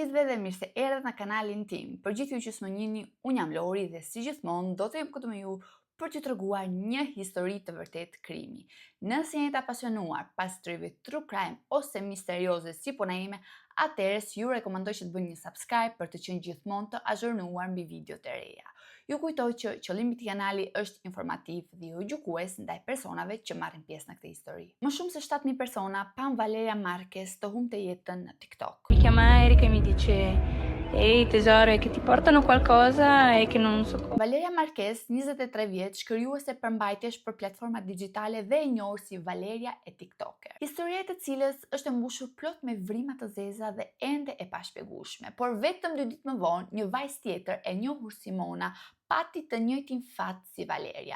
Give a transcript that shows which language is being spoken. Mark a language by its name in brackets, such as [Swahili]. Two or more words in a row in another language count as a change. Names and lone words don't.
[Albanian] dhe mirë se erdhët në kanalin tim. Për gjithë ju që s'më njihni, unë jam Lori dhe si gjithmonë do të jem këtu me ju për t'ju treguar një histori të vërtet krimi. Nëse jeni të apasionuar pas historive [English] true crime [Albanian] ose misterioze si puna ime, atëherë ju rekomandoj që të bëni një subscribe për të qenë gjithmonë të azhurnuar mbi videot e reja. Ju kujtoj që qëllimi i këtij kanali është informativ dhe jo gjykues ndaj personave që marrin pjesë në këtë histori. Më shumë se 7.000 persona pan Valeria Marquez të humbte jetën në TikTok. [Italian] Mi chiama Erika e mi dice: ehi tesoro, è che ti portano qualcosa e che non so cosa. [Albanian] Valeria Marquez, 23 vjeç, krijuese përmbajtjesh për platforma digjitale dhe e njohur si Valeria e TikToker. Historia e të cilës është e mbushur plot me vrimat të zeza dhe ende e pashpjegueshme, por vetëm 2 ditë më vonë, një vajzë tjetër e njohur si Mona pati të njëjtin fat si Valeria.